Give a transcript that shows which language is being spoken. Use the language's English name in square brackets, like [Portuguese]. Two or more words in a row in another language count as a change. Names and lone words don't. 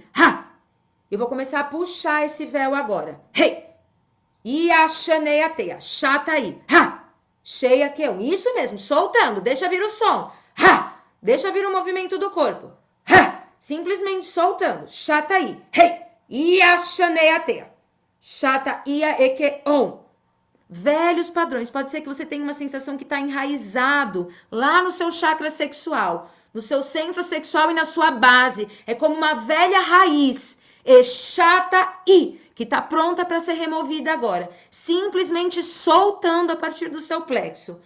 [Portuguese] Eu vou começar a puxar esse véu agora. Iachaneatea. Chata I. Cheia que on. Isso mesmo, soltando. Deixa vir o som. Deixa vir o movimento do corpo. Simplesmente soltando. Chata I. Iachaneatea. Chata ia eke on. Velhos padrões. Pode ser que você tenha uma sensação que está enraizado lá no seu chakra sexual, no seu centro sexual e na sua base. É como uma velha raiz. Chata I, que está pronta para ser removida agora. Simplesmente soltando a partir do seu plexo.